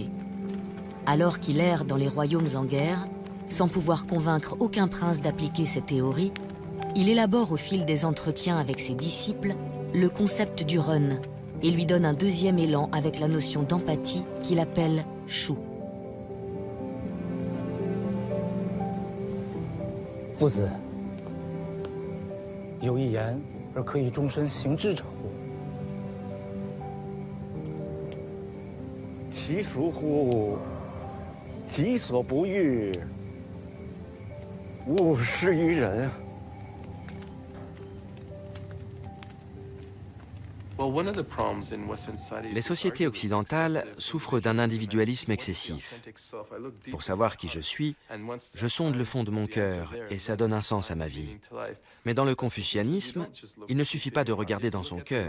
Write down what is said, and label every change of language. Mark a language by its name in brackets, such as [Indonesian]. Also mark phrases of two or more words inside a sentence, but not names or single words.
[French] Alors qu'il erre dans les royaumes en guerre, sans pouvoir convaincre aucun prince d'appliquer cette théorie, il élabore au fil des entretiens avec ses disciples le concept du run et lui donne un deuxième élan avec la notion d'empathie qu'il appelle shu. [Chinese] 夫子，有一言而可以终身行之者乎？其孰乎？己所不欲，勿施于人。 [French] Les sociétés occidentales souffrent d'un individualisme excessif. Pour savoir qui je suis, je sonde le fond de mon cœur et ça donne un sens à ma vie. Mais dans le confucianisme, il ne suffit pas de regarder dans son cœur.